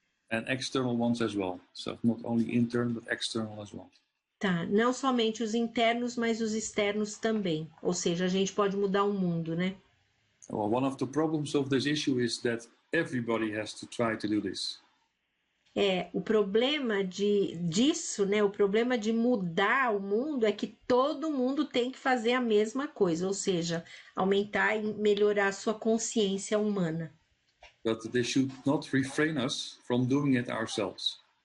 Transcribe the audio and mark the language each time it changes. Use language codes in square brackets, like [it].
[en] And external ones as well. So not only internal, but external as well. [pt] Tá, não somente os internos, mas os externos também. Ou seja, a gente pode mudar o mundo, né? [en] Well, one of the problems of this issue is that everybody has to try to do this. [pt] O problema disso, né? O problema de mudar o mundo é que todo mundo tem que fazer a mesma coisa, ou seja, aumentar e melhorar a sua consciência humana. [en] But they should not refrain us from doing it ourselves.